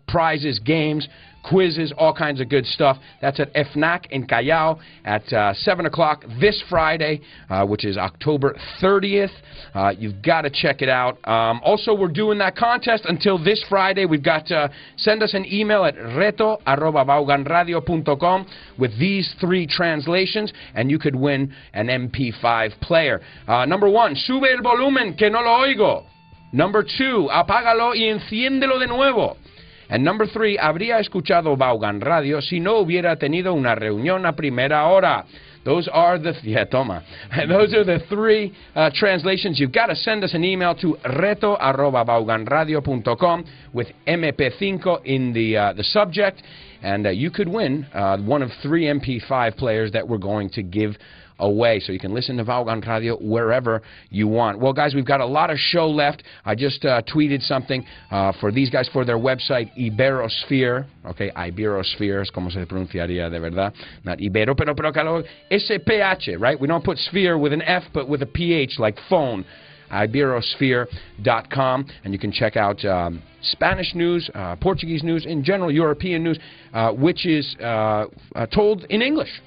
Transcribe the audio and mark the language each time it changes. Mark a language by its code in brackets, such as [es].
[en] Prizes, games, quizzes, all kinds of good stuff. That's at FNAC in Callao at 7 o'clock this Friday, which is October 30th. You've got to check it out. Also, we're doing that contest until this Friday. We've got to send us an email at reto@vaughanradio.com with these 3 translations, and you could win an MP5 player. Number 1, [es] sube el volumen que no lo oigo. [en] Number 2, [es] apágalo y enciéndelo de nuevo. [en] And number 3, [es] habría escuchado Vaughan Radio si no hubiera tenido una reunión a primera hora. [en] Those are the, those are the 3 translations. You've got to send us an email to reto@vaughanradio.com with MP5 in the subject, and you could win one of 3 MP5 players that we're going to give away, so you can listen to Vaughan Radio wherever you want. Well, guys, we've got a lot of show left. I just tweeted something for these guys for their website, Iberosphere. [es] Okay, Iberosphere es como se pronunciaría de verdad. [en] Not Ibero, pero SPH, right? We don't put sphere with an F, but with a PH, like phone. Iberosphere.com, and you can check out Spanish news, Portuguese news, in general, European news, which is told in English.